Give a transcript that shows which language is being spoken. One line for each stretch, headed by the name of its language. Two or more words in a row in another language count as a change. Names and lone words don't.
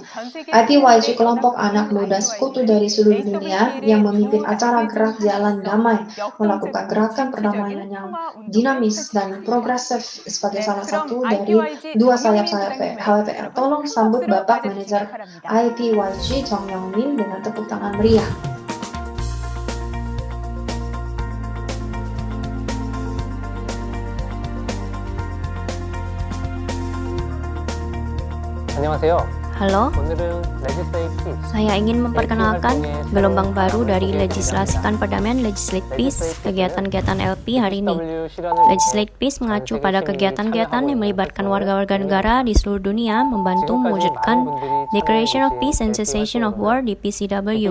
Indonesian: IPYG kelompok anak muda sekutu dari seluruh dunia yang memimpin acara Gerak Jalan Damai, melakukan gerakan perdamaian yang dinamis dan progresif sebagai salah satu dari dua sayap HWPL. Tolong sambut Bapak Manajer IPYG Jong Yong Min dengan tepuk tangan meriah.
Korean: 안녕하세요.
Indonesian: Halo,
Korean: 오늘은 Legislate Peace.
Indonesian: saya ingin memperkenalkan gelombang baru dari legislasikan perdamaian Legislate Peace, kegiatan-kegiatan LP hari ini. Legislate Peace mengacu pada kegiatan-kegiatan yang melibatkan warga-warga negara di seluruh dunia membantu mewujudkan Declaration of Peace and Cessation of War di PCW.